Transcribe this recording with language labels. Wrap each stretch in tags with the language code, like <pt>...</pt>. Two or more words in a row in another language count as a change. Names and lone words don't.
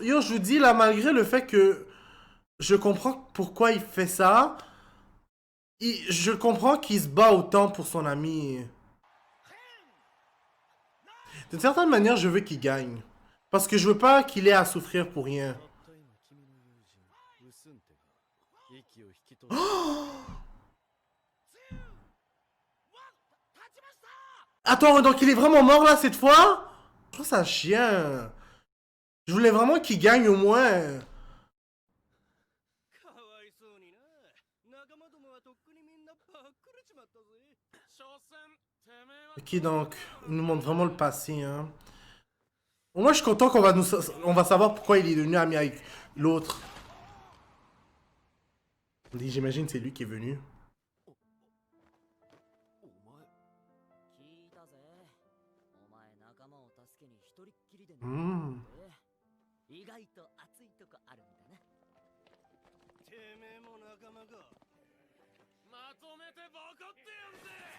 <fr>Yo, je vous dis là, malgré le fait que je comprends pourquoi il fait ça, je comprends qu'il se bat autant pour son ami. D'une certaine manière, je veux qu'il gagne. Parce que je veux pas qu'il ait à souffrir pour rien.</fr> <ja>たった今君の友人ウスンテが息を引き取る。</ja> <fr>Attends, donc il est vraiment mort là cette fois? Je trouve ça chien. Je voulais vraiment qu'il gagne au moins.</fr> <ja>かわいそうにな。仲間どもはとっくにみんなばっくれちまったぜ。所詮てめえは</ja> <fr>Ok, donc, il nous montre vraiment le passé, hein. Moi, je suis content on va savoir pourquoi il est devenu ami avec l'autre. J'imagine c'est lui qui est venu.</fr> <ja>お前。聞いたぜ。お前仲間を助けに一人っきりでね。 Hmm. 意外と熱いとこあるんだな。てめえも仲間か。まとめてボコってやんぜ。</ja>